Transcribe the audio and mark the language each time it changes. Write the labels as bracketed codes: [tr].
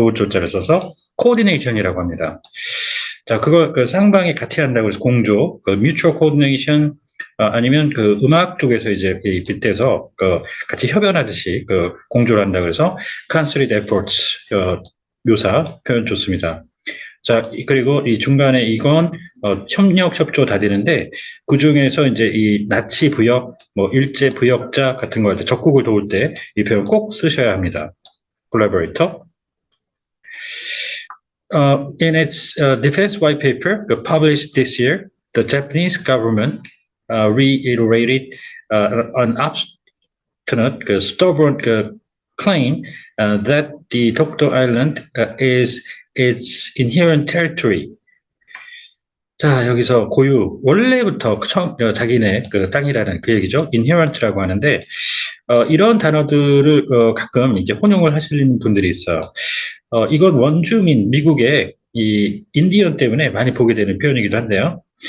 [ko] 도울 조자를 써서 코디네이션이라고 합니다. 자, 그걸 쌍방이 같이 한다고 해서 공조, [en] mutual coordination [ko] 아니면 음악 쪽에서 이제 빗대서 같이 협연하듯이 공조를 한다고 해서 [en] concerted efforts [ko] 묘사 표현 좋습니다. 자, 그리고 이 중간에 이건 협력 협조 다 되는데 그 중에서 이제 이 나치 부역, 뭐 일제 부역자 같은 거 할 때 적국을 도울 때 이 표현 꼭 쓰셔야 합니다. [en] collaborator. In its defense white paper published this year, the Japanese government reiterated an obstinate, stubborn claim that the Dokdo Island is its inherent territory. [ko] 자, 여기서 고유, 원래부터 자기네 땅이라는 그 얘기죠. inherent라고 하는데, 이런 단어들을 가끔 이제 혼용을 하시는 분들이 있어요. 이건 원주민, 미국의 이 인디언 때문에 많이 보게 되는 표현이기도 한데요.